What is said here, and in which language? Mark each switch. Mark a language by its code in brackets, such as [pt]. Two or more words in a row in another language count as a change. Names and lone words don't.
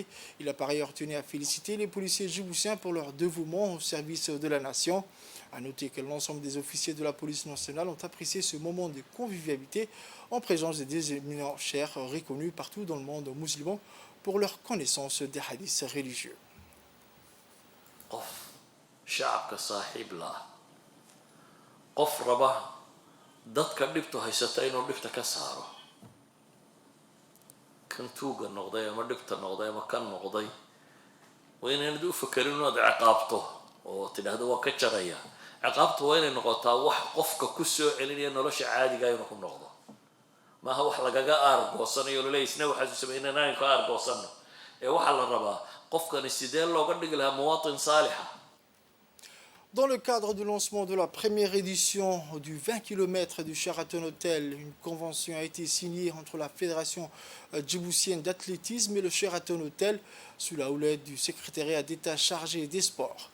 [fr] Il a par ailleurs tenu à féliciter les policiers djiboutiens pour leur dévouement au service de la nation. A noter que l'ensemble des officiers de la police nationale ont apprécié ce moment de convivialité en présence des éminents cheikhs reconnus partout dans le monde musulman pour leur connaissance des hadiths religieux. [so] qof shacabka saaxiib la ah qof raba dadka dhibtu haysata inuu dhibta ka saaro kan tuuga noqday ama dhibta noqday ama kan noqday waa inaanad u fakerin inaad ciqaabto oo tidhaahdo waa ka jaraya ciqaabtu waa inay noqotaa wax qofka ku soo celinaya nolosha caadiga inuu ku noqdo maaha wax lagaga aargoosanayo laleeyahay isna waxaad u sameynaa inaan ka aargoosanno ee waxaa la rabaa. [fr] Dans le cadre du lancement de la première édition du 20 km du Sheraton Hotel, une convention a été signée entre la Fédération djiboutienne d'athlétisme et le Sheraton Hotel sous la houlette du secrétariat d'État chargé des sports.